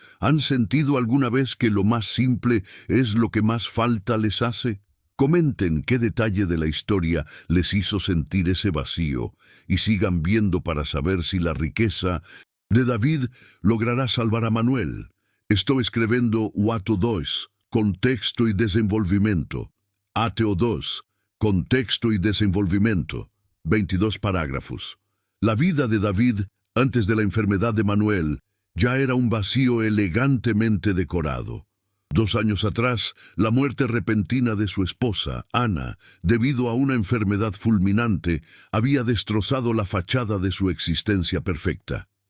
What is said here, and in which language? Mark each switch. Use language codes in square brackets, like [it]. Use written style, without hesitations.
[es] ¿Han sentido alguna vez que lo más simple es lo que más falta les hace? Comenten qué detalle de la historia les hizo sentir ese vacío y sigan viendo para saber si la riqueza de David logrará salvar a Manuel. [pt] Estou escrevendo o ato 2, contexto e desenvolvimento. Ato 2, contexto e desenvolvimento. 22 parágrafos. [es] La vida de David, antes de la enfermedad de Manuel, ya era un vacío elegantemente decorado. 2 años atrás, la muerte repentina de su esposa, Ana, debido a una enfermedad fulminante, había destrozado la fachada de su existencia perfecta.